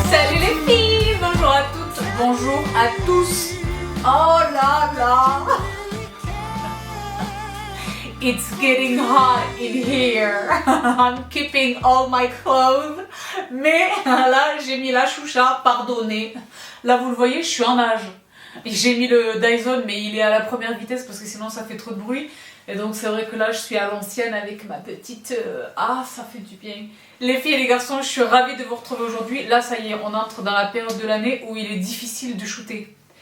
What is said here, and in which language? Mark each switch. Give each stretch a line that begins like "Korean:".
French: Salut les filles, bonjour à toutes, bonjour à tous. Oh là là,
English: it's getting hot in here. I'm keeping all my clothes.
French: Mais là, j'ai mis la choucha, pardonnez. Là, vous le voyez, je suis en nage. J'ai mis le Dyson, mais il est à la première vitesse parce que sinon ça fait trop de bruit. Et donc c'est vrai que là, je suis à l'ancienne avec ma petite... Ah, ça fait du bien. Les filles et les garçons, je suis ravie de vous retrouver aujourd'hui. Là, ça y est, on entre dans la période de l'année où il est difficile de shooter.